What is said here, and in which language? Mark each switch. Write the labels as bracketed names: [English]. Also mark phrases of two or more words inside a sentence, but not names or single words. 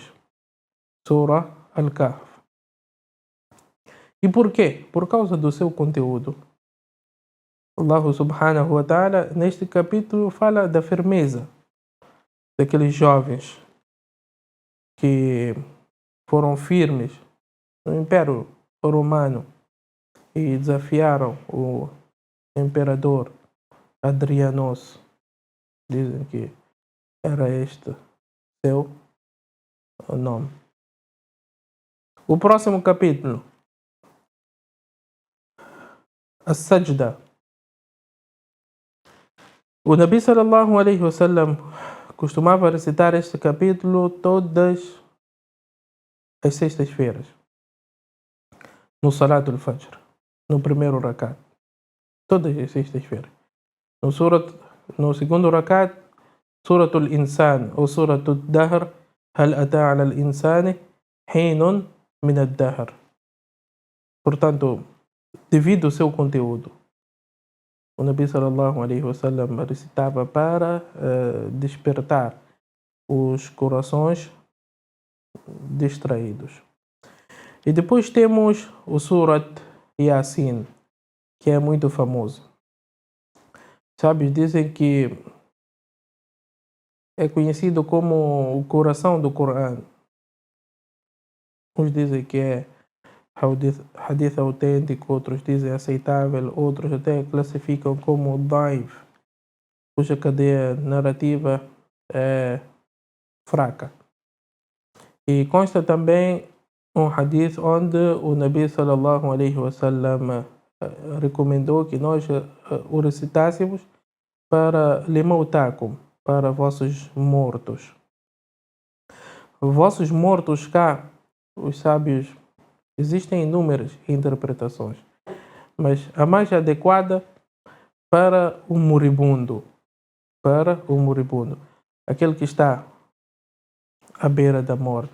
[Portuguese] Surah Al-Kahf. E por quê? Por causa do seu conteúdo. [Arabic] الله سبحانه وتعالى [Portuguese] neste capítulo fala da firmeza daqueles jovens que foram firmes no Império Romano e desafiaram o imperador Adrianos. Dizem que era este seu nome. O próximo capítulo, As-Sajda. O Nabi [Arabic] صلى الله عليه وسلم [Portuguese] costumava recitar este capítulo todas as sextas-feiras, no [Arabic] صلاة الفجر, [Portuguese] no primeiro rakat, todas as sextas-feiras. No segundo rakat, Surat al-Insan ou Surat al-Dahr, [Arabic] هل أتى على الإنسان حين من الدهر. [Portuguese] Portanto, devido ao seu conteúdo, o Nabi [Arabic] صلى الله عليه وسلم [Portuguese] recitava para despertar os corações distraídos. E depois temos o Surat Yasin, que é muito famoso. Sábios dizem que é conhecido como o coração do Corão. Uns dizem que é hadith autêntico, outros dizem aceitável, outros até classificam como daif, cuja cadeia narrativa é fraca. E consta também um hadith onde o Nabi [Arabic] صلى الله عليه وسلم [Portuguese] recomendou que nós o recitássemos para limautakum, para vossos mortos. Vossos mortos cá, os sábios, existem inúmeras interpretações, mas a mais adequada para o moribundo, aquele que está à beira da morte.